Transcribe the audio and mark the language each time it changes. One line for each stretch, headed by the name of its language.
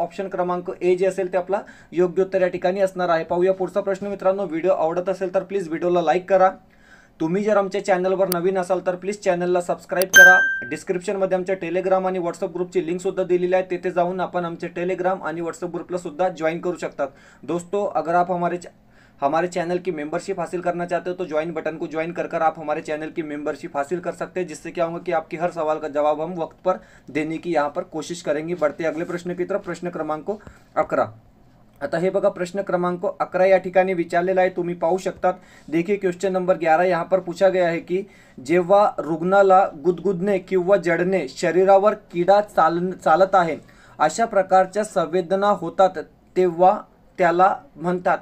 Marathi: Option क्रमांक ए जे असेल ते आपला योग्य उत्तर या ठिकाणी असणार आहे. पाहूया पुढचा प्रश्न मित्रांनो. व्हिडिओ आवडत असेल तर प्लीज व्हिडिओला लाईक करा. तुम्ही जर आमच्या चॅनलवर नवीन असाल तर प्लीज चॅनलला सबस्क्राईब करा. डिस्क्रिप्शनमध्ये आमच्या टेलिग्राम आणि व्हॉट्सअप ग्रुपची लिंक सुद्धा दिलेली आहे, तेथे जाऊन आपण आमचे टेलिग्राम आणि व्हाट्सएप ग्रुपला सुद्धा ज्वाइन करू शकतात.
Hindi: दोस्तों, अगर आप हमारे चैनल की मेंबरशिप हासिल करना चाहते हो तो ज्वाइन बटन को ज्वाइन कर आप हमारे चैनल की मेंबरशिप हासिल कर सकते हैं, जिससे क्या होगा कि आपकी हर सवाल का जवाब हम वक्त पर देने की यहाँ पर कोशिश करेंगे. बढ़ते अगले प्रश्न की तरफ.
Marathi: प्रश्न क्रमांक 11. आता हे बघा, प्रश्न क्रमांक 11 या ठिकाणी विचारलेला आहे, तुम्ही पाहू शकतात.
Hindi: देखिए क्वेश्चन नंबर 11 यहाँ पर पूछा गया है की
Marathi: जेव्हा रुग्णाला गुदगुदणे किंवा जळणे, शरीरावर किडा चालत आहे अशा प्रकारच्या संवेदना होतात तेव्हा त्याला म्हणतात.